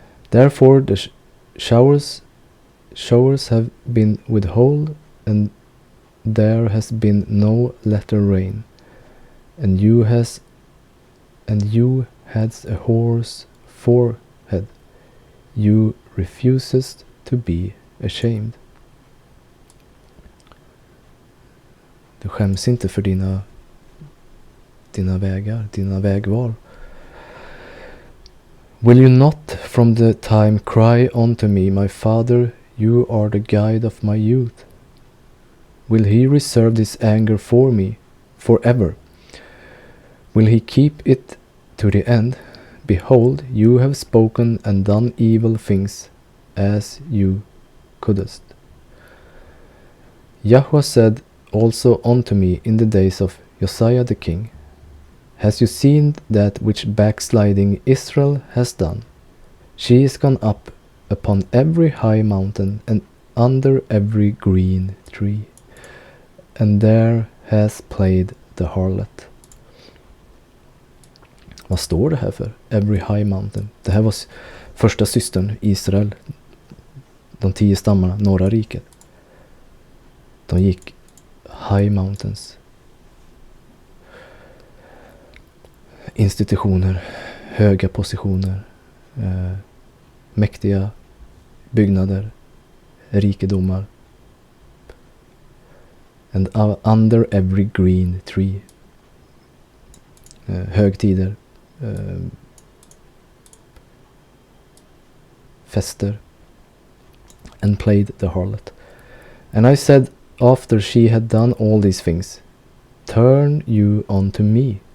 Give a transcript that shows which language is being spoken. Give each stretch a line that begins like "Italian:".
English: Therefore the showers have been withheld, and there has been no latter rain, and you had a whore's forehead. You refusest to be ashamed.
Swedish: Du skäms inte för dina vägar, dina vägval.
English: Will you not from the time cry unto me, my father, you are the guide of my youth? Will he reserve this anger for me forever? Will he keep it to the end? Behold, you have spoken and done evil things, as you couldst. Yahweh said also unto me in the days of Josiah the king, Has you seen that which backsliding Israel has done? She is gone up upon every high mountain and under every green tree, and there has played the harlot.
Swedish: Vad står det här för?
English: Every high mountain.
Swedish: Det här var första systern, Israel. De 10 stammarna, norra riket. De gick
English: high mountains.
Swedish: Institutioner, höga positioner, mäktiga byggnader, rikedomar.
English: And under every green tree.
Swedish: Högtider, fester,
English: and played the harlot. And I said, after she had done all these things, Turn you unto me.